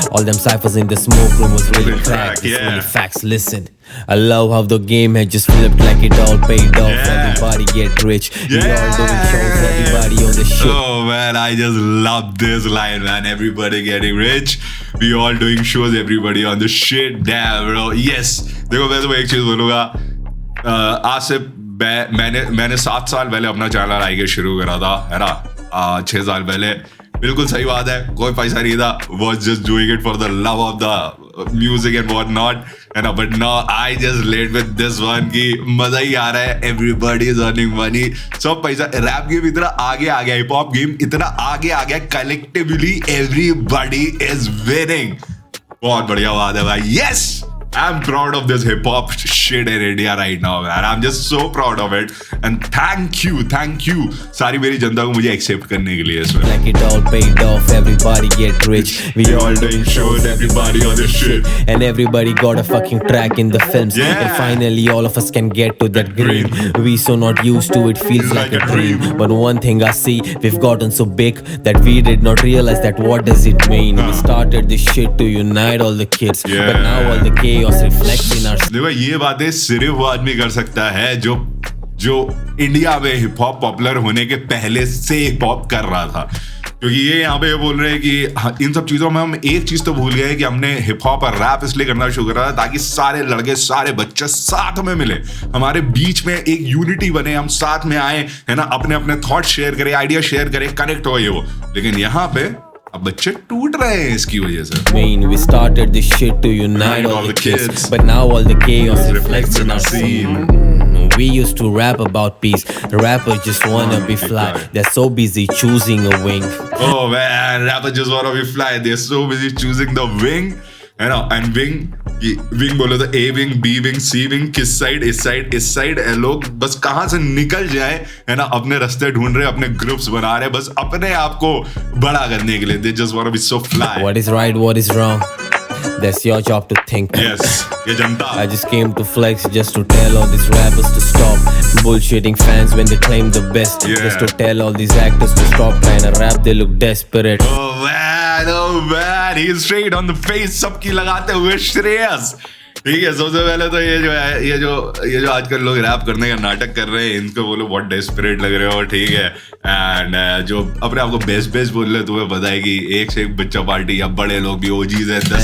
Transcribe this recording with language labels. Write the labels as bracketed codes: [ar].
[en] All them ciphers in the smoke room was really cracked. It's really facts, listen. I love how the game had just flipped like it all paid off. Everybody get rich. We all doing shows, everybody on the shit. Oh man, I just love this line, man. Everybody getting rich. We all doing shows, everybody on the shit. Damn bro, yes. [hi] देखो मैं तुम्हें एक चीज बोलूँगा. आज से मैंने 7 साल पहले अपना चैनल आई के शुरू करा था, है ना. 6 साल पहले. बिल्कुल सही बात है, कोई पैसा नहीं था. [en] was just doing it for the love of the music and what not, [hi] है ना. [en] but now I just late with this one [hi] कि मजा ही आ रहा है. [en] everybody is earning money. [hi] सब पैसा. रैप गेम इतना आगे आ गया, हिप हॉप गेम इतना आगे आ गया, [en] collectively everybody is winning. [hi] बहुत बढ़िया बात है भाई. [en] yes, I'm proud of this hip hop shit in India right now, man. I'm just so proud of it. And thank you [hi] सारी मेरी जनता को मुझे accept करने के लिए इसमें. [en] Like it all paid off, everybody get rich. We all doing shows, everybody on this shit. And everybody got a fucking track in the films. Yeah. And finally all of us can get to that green. We so not used to it, feels like a dream. But one thing I see, we've gotten so big that we did not realize that what does it mean. We started this shit to unite all the kids. Yeah. But now all the chaos reflects in our. [hi] देखो ये बातें सिर्फ वो आदमी कर सकता है जो इंडिया में हिप हॉप पॉपुलर होने के पहले से हिप हॉप कर रहा था. क्योंकि ये यहाँ पे ये बोल रहे हैं कि इन सब चीजों में हम एक चीज तो भूल गए कि हमने हिप हॉप और रैप इसलिए करना शुरू करा ताकि सारे लड़के सारे बच्चे साथ में मिले, हमारे बीच में एक यूनिटी बने, हम साथ में आए, है ना. अपने अपने थॉट शेयर करें, आइडिया शेयर करें, कनेक्ट हो ये वो. लेकिन यहाँ पे अब बच्चे टूट रहे हैं इसकी वजह से. [en] We started this shit to unite all the kids, but now all the chaos reflects in our scene. We used to rap about peace. Rappers just wanna be fly. They're so busy choosing a wing. Oh man, rappers just wanna be fly. They're so busy choosing the wing. [hi] है ना. And wing बोलो तो A wing, B wing, C wing, किस side, इस side. लोग बस कहाँ से निकल जाए, है ना. अपने रास्ते ढूंढ रहे, अपने ग्रुप्स बना रहे, बस अपने आप को बड़ा करने के लिए. [en] They just wanna be so fly. What is right, what is wrong? That's your job to think. [hi] Yes, ये जनता. [en] I just came to flex just to tell all these rappers to stop bullshitting fans when they claim the best. Yeah. Just to tell all these actors to stop trying to rap, they look desperate. Oh man, I know man, he straight on the face [hi] सबकी लगाते हुए [en] Shreyas. [hi] ठीक है, सबसे पहले तो ये जो आजकल लोग रैप करने का नाटक कर रहे हैं, इनको बोलो बहुत डेस्परेट लग रहे हो। ठीक है, एंड जो अपने आपको बेस्ट बोल रहे, तुम्हें पता है कि एक से एक बच्चा पार्टी या बड़े लोग भी ओजीज है।